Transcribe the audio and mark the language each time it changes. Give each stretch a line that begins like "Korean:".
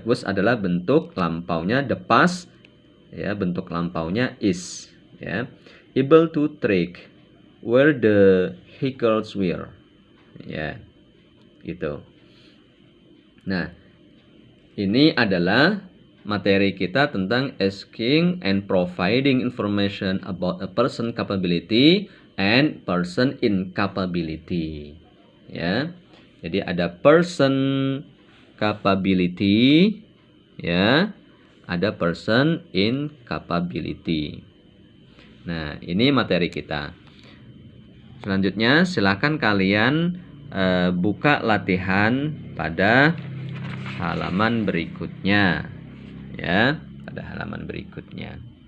Indonesian: Was adalah bentuk lampaunya the past, ya, bentuk lampaunya is, ya.
English: Able to track where the vehicles were,
Indonesian: ya, gitu. Nah, ini adalah materi kita tentang
English: asking and providing information about a person capability and person incapability. Ya.
Indonesian: Jadi ada person capability, ya. Ada person incapability. Nah, ini materi kita. Selanjutnya silakan kalian buka latihan pada halaman berikutnya, ya, pada halaman berikutnya.